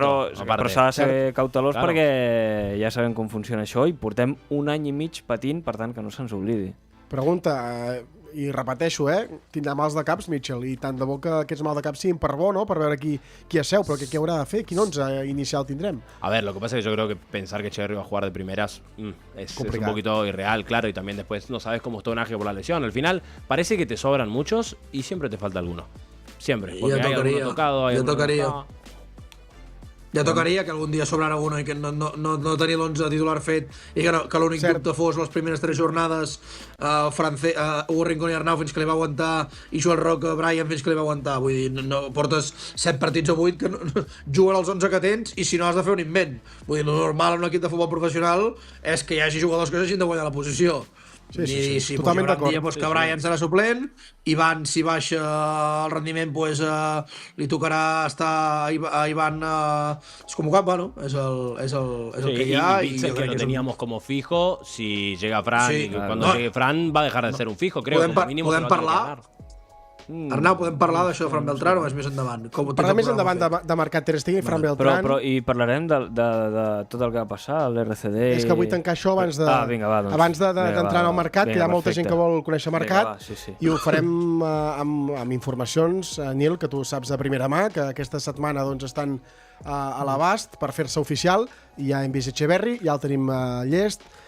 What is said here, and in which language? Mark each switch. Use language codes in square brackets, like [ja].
[ca] Però s'ha de ser cautelós perquè ja sabem com funciona això i portem un any i mig patint, per tant, que no se'ns oblidi. Pregunta, i repeteixo, tindrà mals de caps, Mitchell, i tant de bo que aquests mals de caps siguin per bo, ¿no? Per veure qui asseu, però què haurà de fer? Quin 11 inicial tindrem? [es] A ver, lo que pasa es que yo creo que pensar que Echeverri va a jugar de primeras es un poquito irreal, claro, y también después no sabes cómo está un ángel por la lesión. Al final parece que te sobran muchos y siempre te falta alguno. Siempre, porque hay alguno tocado, hay alguno tocado. [ca] Ja tocaria que algun dia sobrara alguna i que no tenir l'11 titular fet i que l'únic dubte fos les primeres 3 jornades Hugo Rincón i Arnau fins que li va aguantar i Joel Roca, Brian fins que li va aguantar. Vull dir, no portes 7 partits o 8 que juguen els 11 que tens i si no has de fer un invent. Vull dir, el normal en un equip de futbol professional és que hi hagi jugadors que s'hagin de guanyar la posició. Sí. Si totalment d'acord. que Brian serà suplent, Ivan, si baixa el rendiment, li tocarà estar a Ivan desconvocat, bueno, és el que hi ha. [es] Y Witzel, que lo teníamos como fijo, si llega Fran, y cuando llegue Fran va a dejar de ser un fijo, creo. Como mínimo [ca] podem parlar. Arnau, podem parlar d'això de Fran Beltrán o és més endavant? Parlar més endavant de marcat Ter Stegen i Fran Beltrán. Però i parlarem de tot el que va passar a l'RCD. És que vull tancar això abans d'entrar al mercat, que hi ha molta gent que vol conèixer mercat, i ho farem amb informacions, Nil, que tu saps de primera mà, que aquesta setmana estan a l'abast per fer-se oficial, i ja hem vist Echeverri, ja el tenim llest.